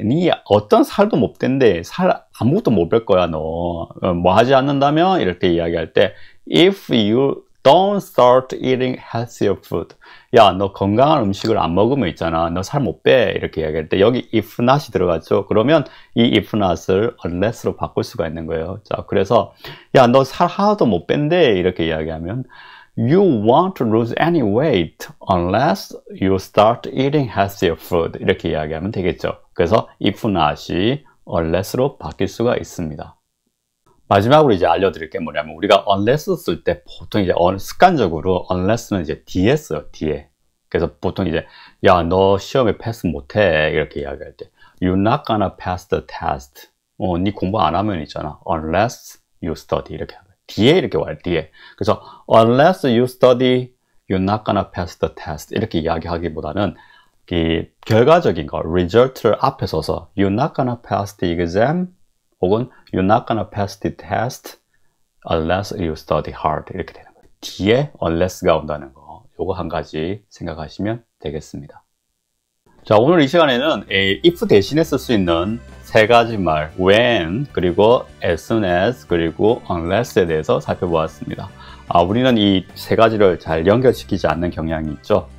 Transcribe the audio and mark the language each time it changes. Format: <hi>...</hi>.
<ko>니 어떤 살도 못 뺀대. 살 아무것도 못 뺄 거야, 너. 뭐 하지 않는다면? 이렇게 이야기할 때,</ko> <en>if you don't start eating healthier food.</en> <ko>야, 너 건강한 음식을 안 먹으면 있잖아. 너 살 못 빼. 이렇게 이야기할 때, 여기 if not이 들어갔죠. 그러면 이 if not을 unless로 바꿀 수가 있는 거예요. 자, 그래서, 야, 너 살 하나도 못 뺀대. 이렇게 이야기하면,</ko> <en>You won't lose any weight unless you start eating healthier food.</en> <ko>이렇게 이야기하면 되겠죠. 그래서 if not이 unless로 바뀔 수가 있습니다. 마지막으로 이제 알려드릴 게 뭐냐면 우리가 unless 쓸 때 보통 이제 습관적으로 unless는 이제 뒤에 써요. 뒤에. 그래서 보통 이제 야, 너 시험에 패스 못해. 이렇게 이야기할 때</ko> <en>You're not gonna pass the test.</en> <ko>니 공부 안 하면 있잖아.</ko> <en>Unless you study.</en> <ko>이렇게 하면 뒤에 이렇게 와요. 뒤에.</ko> <en>그래서 unless you study, you're not gonna pass the test.</en> <ko>이렇게 이야기하기보다는 이 결과적인 거, result를 앞에 써서</ko> <en>you're not gonna pass the exam 혹은 you're not gonna pass the test unless you study hard.</en> <ko>이렇게 되는 거예요. 뒤에 unless가 온다는 거. 요거 한 가지 생각하시면 되겠습니다. 자, 오늘 이 시간에는 if 대신에 쓸 수 있는 세 가지 말 when, 그리고 as soon as, 그리고 unless에 대해서 살펴보았습니다. 우리는 이 세 가지를 잘 연결시키지 않는 경향이 있죠.</ko>